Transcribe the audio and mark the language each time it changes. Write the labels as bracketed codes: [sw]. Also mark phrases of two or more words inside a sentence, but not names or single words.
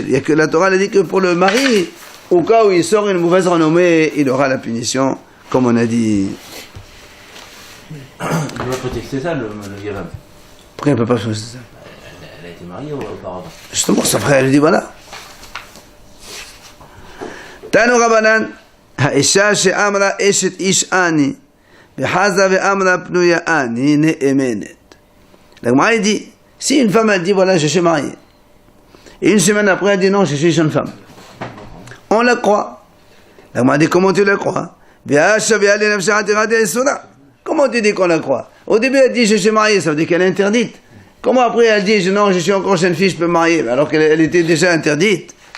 [fr] Il y a que la Torah, elle a dit que pour le mari, au cas où il sort une mauvaise renommée, il aura la punition, comme on a dit. Il doit prétexter ça, le Yavam. Pourquoi il ne peut pas faire ça? Elle a été mariée auparavant. Justement, son frère, il dit, voilà. [arc] תנו רבנן. [he] האישה שאמרה אשת איש אני וחזה ואמרה פנויה אני נאמנת. [fr] La Gemara dit, si une femme elle dit voilà je suis mariée, et une semaine après elle dit non je suis jeune femme, on la croit. La Gemara dit comment tu la crois? Comment tu dis qu'on la croit? Au début elle dit je suis mariée, ça veut dire qu'elle est interdite. Comment après elle dit non je suis encore jeune fille, je peux me marier alors qu'elle était déjà interdite?